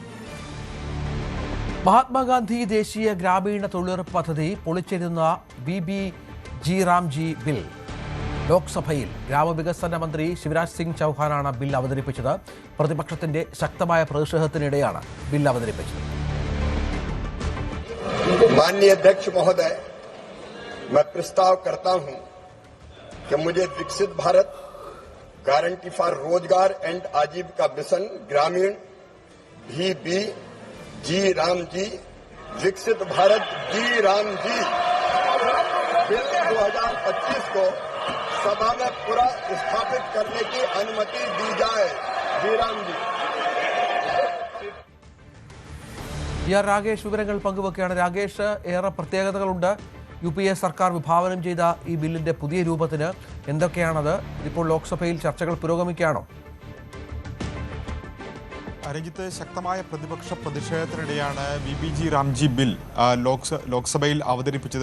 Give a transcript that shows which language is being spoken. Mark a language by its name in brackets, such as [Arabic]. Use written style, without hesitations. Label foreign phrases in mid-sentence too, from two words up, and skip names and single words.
[Malayalam] മഹാത്മാഗാന്ധി ദേശീയ ഗ്രാമീണ തൊഴിലുറപ്പ് പദ്ധതി പൊളിച്ചെഴുതുന്ന BBG റാംജി ബിൽ ലോക്സഭയിൽ ഗ്രാമവികസന മന്ത്രി ശിവരാജ് സിംഗ് ചൌഹാനാണ് ബിൽ അവതരിപ്പിച്ചത്. പ്രതിപക്ഷത്തിന്റെ ശക്തമായ പ്രതിഷേധത്തിനിടെയാണ് ബിൽ അവതരിപ്പിച്ചത്. [Hindi] माननीय अध्यक्ष महोदय, मैं प्रस्ताव करता हूं कि मुझे विकसित भारत गारंटी फॉर रोजगार एंड आजीविका मिशन ग्रामीण BBG रामजी विकसित भारत जी रामजी बिल 2025 को सभा में पूरा स्थापित करने की अनुमति दी जाए. जी रामजी. [Malayalam] രാകേഷ് വിവരങ്ങൾ പങ്കുവെക്കുകയാണ്. രാകേഷ്, ഏറെ പ്രത്യേകതകളുണ്ട് UPA സർക്കാർ വിഭാവനം ചെയ്ത ഈ ബില്ലിന്റെ പുതിയ രൂപത്തിന്. എന്തൊക്കെയാണത്? ഇപ്പോൾ ലോക്സഭയിൽ ചർച്ചകൾ പുരോഗമിക്കുകയാണോ? രഞ്ജിത്ത്, ശക്തമായ പ്രതിപക്ഷ പ്രതിഷേധത്തിനിടെയാണ് BBG റാംജി ബിൽ ലോക്സഭയിൽ അവതരിപ്പിച്ചത്.